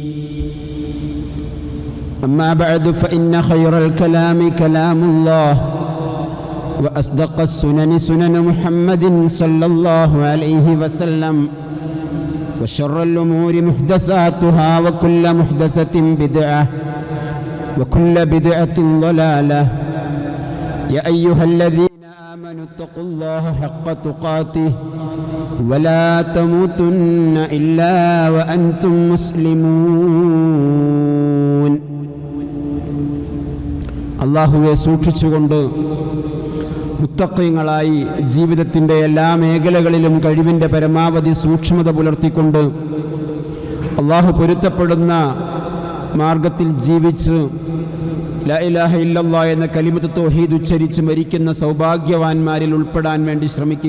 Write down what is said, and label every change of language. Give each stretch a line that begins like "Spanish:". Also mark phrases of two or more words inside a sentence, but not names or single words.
Arabic: أما بعد فإن خير الكلام كلام الله وأصدق السنن سنن محمد صلى الله عليه وسلم وشر الأمور محدثاتها وكل محدثة بدعة وكل بدعة ضلالة. يا أيها الذين آمنوا اتقوا الله حق تقاته ولا تموتن إلا وأنتم مسلمون.
Malayalam: അല്ലാഹുവെ സൂക്ഷിച്ചുകൊണ്ട് മുത്തഖീങ്ങളായി ജീവിതത്തിൻ്റെ എല്ലാ മേഖലകളിലും കഴിവിൻ്റെ പരമാവധി സൂക്ഷ്മത പുലർത്തിക്കൊണ്ട് അല്ലാഹു പൊരുത്തപ്പെടുന്ന മാർഗത്തിൽ ജീവിച്ച്
Arabic: لا إله إلا الله
Malayalam: എന്ന
Arabic: كلمة التوحيد
Malayalam: ഉച്ചരിച്ച് മരിക്കുന്ന സൗഭാഗ്യവാന്മാരിൽ ഉൾപ്പെടാൻ വേണ്ടി ശ്രമിക്കുക.